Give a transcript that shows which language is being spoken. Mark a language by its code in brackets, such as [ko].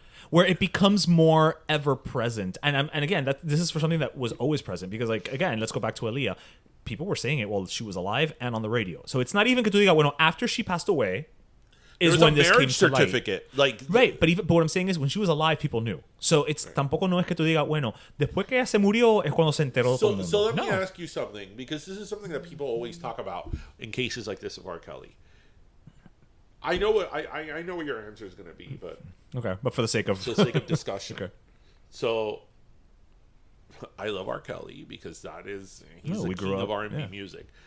[en] Where it becomes more ever present. And again, this is for something that was always present, because, like, again, let's go back to Aaliyah. People were saying it while she was alive and on the radio. So it's not even [es] que tú digas, bueno, [en] after she passed away is when this came to light. certificate. Like, right, but what I'm saying is when she was alive, people knew. So it's [es] tampoco no es que tú digas, bueno, después que ella se murió es cuando se enteró todo el mundo. [en] So let me ask you something, because this is something that people always talk about in cases like this of R. Kelly. I know what your answer is going to be, but okay, but for the sake of discussion. Okay. So I love R. Kelly because he's the king of R&B music.